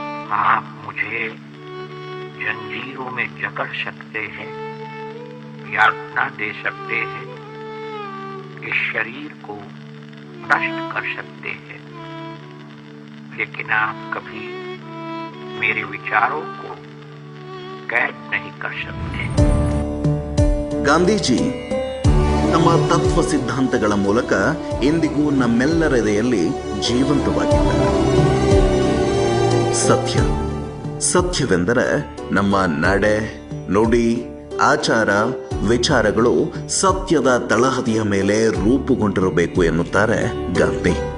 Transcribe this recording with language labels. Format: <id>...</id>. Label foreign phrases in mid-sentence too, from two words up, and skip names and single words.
<hi>आप मुझे जंजीरों में जकड़ सकते हैं, यातना दे सकते हैं, इस शरीर को नष्ट कर सकते हैं, लेकिन आप कभी मेरे विचारों को कैद नहीं कर सकते।</hi> <kn>ಗಾಂಧೀಜಿ ತಮ್ಮ ತತ್ವ ಸಿದ್ಧಾಂತಗಳ ಮೂಲಕ ಇಂದಿಗೂ ನಮ್ಮೆಲ್ಲರೆದೆಯಲ್ಲಿ ಜೀವಂತವಾಗಿದ್ದಾರೆ. ಸತ್ಯವೆಂದರೆ ನಮ್ಮ ನಡೆ, ನುಡಿ, ಆಚಾರ, ವಿಚಾರಗಳು ಸತ್ಯದ ತಳಹದಿಯ ಮೇಲೆ ರೂಪುಗೊಂಡಿರಬೇಕು ಎನ್ನುತ್ತಾರೆ ಗಾಂಧಿ.</kn>